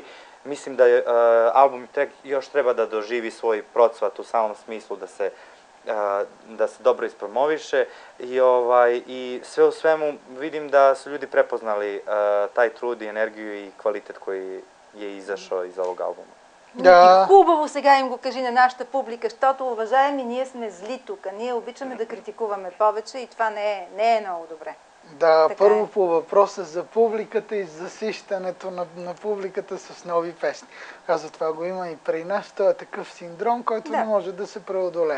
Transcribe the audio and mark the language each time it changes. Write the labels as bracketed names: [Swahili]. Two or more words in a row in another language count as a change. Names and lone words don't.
[Serbian] Mislim da album još treba da doživi svoj procvat u samom smislu da se dobro ispromoviše i sve u svemu vidim da su ljudi prepoznali taj trud i energiju i kvalitet koji je izašao iz ovog albuma. [Bulgarian] Да. Хубаво сега им го кажи на нашата публика, защото, уважаеми, ние сме зли тук. Ние обичаме да критикуваме повече и това не е много добре. Да, първо по въпроса за публиката и засищането на публиката с нови песни. Каза, това го има и при нас. Това е такъв синдром, който не може да се преодолее.